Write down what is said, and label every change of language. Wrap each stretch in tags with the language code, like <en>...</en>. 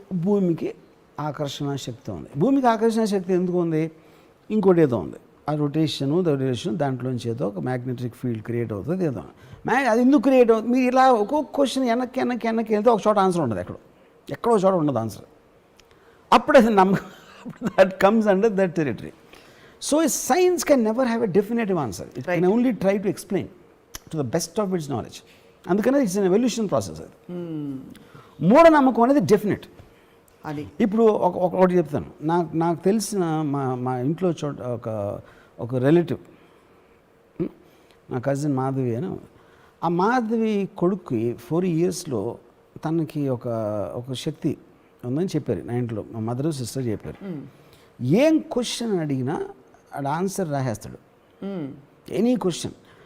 <te>భూమికి ఆకర్షణ శక్తి ఉంది. భూమికి ఆకర్షణ శక్తి ఎందుకు ఉంది? ఇంకోటి ఏదో ఉంది, ఆ రొటేషన్ దాంట్లోంచి ఏదో ఒక మ్యాగ్నెటిక్ ఫీల్డ్ క్రియేట్ అవుతుంది. ఏదో అది ఎందుకు క్రియేట్ అవుతుంది? మీరు ఇలా ఒక్కొక్క క్వశ్చన్ వెనక్కి వెళ్తే ఒక చోట ఆన్సర్ ఉండదు, ఎక్కడో చోట ఉండదు ఆన్సర్. అప్పుడు అది</te> <en>that comes under that territory. So science can never have a definitive answer. It can only try to explain to the best of its knowledge.</en> <te>అందుకనే</te> <en>It's an evolution process.</en> <te>మూఢనమ్మకం అనేది definite. అది ఇప్పుడు ఒకటి చెప్తాను. నాకు తెలిసిన మా ఇంట్లో ఒక రిలేటివ్, నా కజిన్ మాధవి అని. ఆ మాధవి కొడుక్కి 4 yearsలో తనకి ఒక శక్తి ఉందని చెప్పారు నా ఇంట్లో. మా మదర్ సిస్టర్ చెప్పారు. ఏం క్వశ్చన్ అడిగినా అది ఆన్సర్ రాసేస్తాడు, ఎనీ క్వశ్చన్.</te>